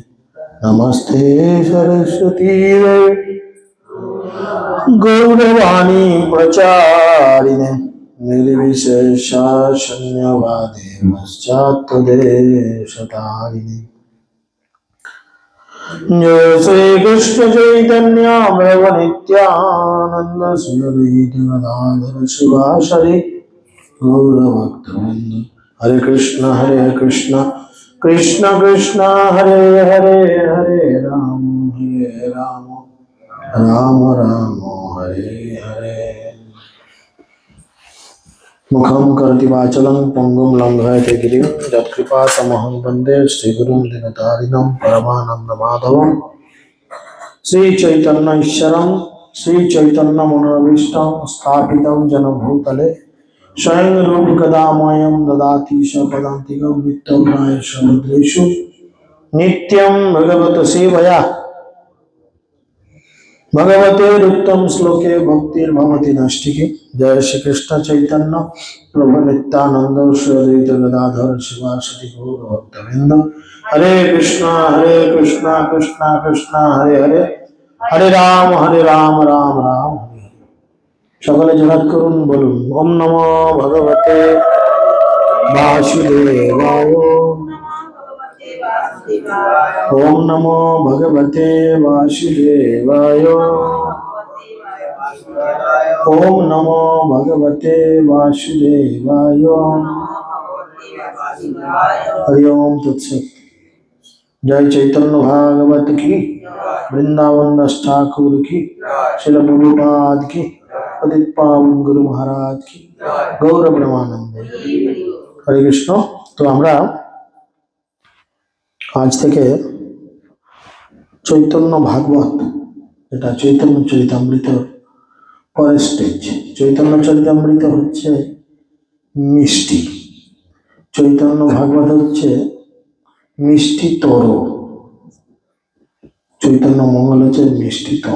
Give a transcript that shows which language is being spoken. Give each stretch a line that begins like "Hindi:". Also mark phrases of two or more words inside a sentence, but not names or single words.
Sanskrit: नमस्ते सरस्वती देवी गौरवाणी प्रचारिणे निर्विशेष शून्यवादे पश्चात्तदेशतारिणे। जय श्री कृष्ण चैतन्य प्रभु नित्यानंद श्री अद्वैत गदाधर शिवासादि गौरभक्तवृंद। हरे कृष्ण कृष्ण कृष्ण हरे हरे, हरे राम राम राम हरे हरे। मुखं करोति वाचालं पंगुं लंघयते गिरिं यत्कृपातमहं वन्दे श्रीगुरुं दीनतारिणं परमानन्दमाधवं। श्रीचैतन्यैश्वरं श्रीचैतन्यमनोभीष्टं स्थापितं जनभूतले स्वयं रूपकदामयं ददाति स्वपदान्तिकं नित्यं भद्रेषु नित्यं भगवत सेवया भगवते उत्तम श्लोके भक्तिर्भवति नष्टिके। जय श्री कृष्ण चैतन्य प्रभु नित्यानंद श्री अद्वैत गदाधर शिवासादि गौर भक्तवृंद। हरे कृष्णा कृष्णा कृष्णा हरे हरे, हरे राम राम राम हरे।
Bangla: সকলে জোড়াত করুন, বলুন
Sanskrit: ওম নমো ভগবতে वासुदेवाय। ओम नमो भगवते वासुदेवाय। ओम नमो भगवते वासुदेवाय। हरि ओम तत्सत।
Hindi: जय चैतन्य भागवत की, वृंदावन दास ठाकुर की, श्रील प्रभुपाद की, पतित पावन गुरु महाराज की,
Sanskrit: गौर ब्रह्मानंद। हरे कृष्ण।
Bangla: तो আমরা আজ থেকে চৈতন্য ভাগবত, এটা চৈতন্য চরিতামৃত পরের স্টেজ। চৈতন্য চরিতামৃত হচ্ছে মিষ্টি, চৈতন্য ভাগবত হচ্ছে মিষ্টি তর, চৈতন্য মঙ্গল হচ্ছে মিষ্টি তম।